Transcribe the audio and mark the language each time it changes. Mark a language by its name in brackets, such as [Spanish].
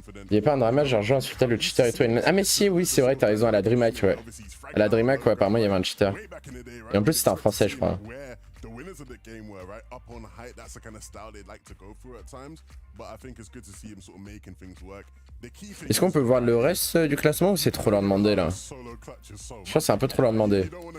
[French] Il y a pas un drama, j'ai rejoint ensuite le cheater et tout. Ah, mais si, oui, c'est vrai, t'as raison, à la DreamHack, ouais. À la DreamHack, ouais, apparemment, il y avait un cheater. Et en plus, c'était un français, je crois. [English] The winners of the game were right up on height. That's the kind of style they'd like to go through at times. But I think it's good to see him sort of making things work. The key thing. [French] Est-ce qu'on peut voir le reste du classement ou c'est trop leur demander là? Je crois que c'est un peu trop leur demander.